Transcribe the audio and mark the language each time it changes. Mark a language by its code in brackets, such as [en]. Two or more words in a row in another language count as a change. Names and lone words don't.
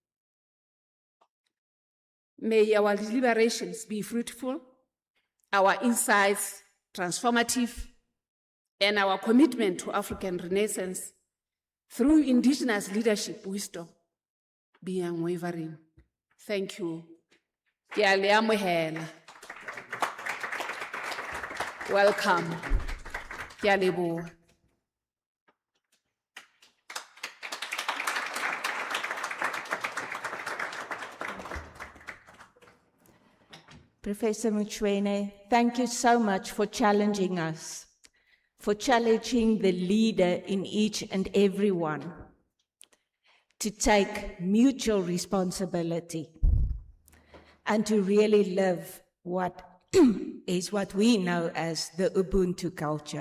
[en] May our deliberations be fruitful, our insights transformative, and our commitment to African Renaissance through indigenous leadership wisdom be unwavering. Thank you. [st] Ke a le amohela. Welcome. Ke a leboha. [en] Professor Motshwane, thank you so much for challenging us, for challenging the leader in each and every one to take mutual responsibility and to really live what is what we know as the Ubuntu culture.